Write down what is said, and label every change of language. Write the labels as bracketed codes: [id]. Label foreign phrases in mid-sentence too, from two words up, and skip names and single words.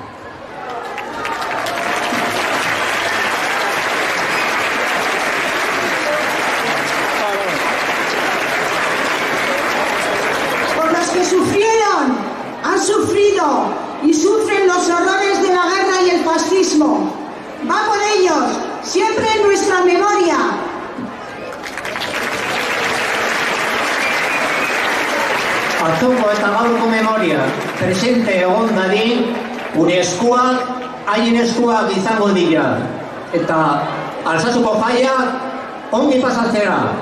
[es] Por los que sufrieron, han sufrido y sufren los horrores de la guerra y el fascismo. Va por ellos, siempre en nuestra memoria. [eu] Atzoko eta gaurko memoria presente egon dadin, gure eskuak, haien eskuak izango dira. Eta Altsasuko jaiak ongi pasatzera.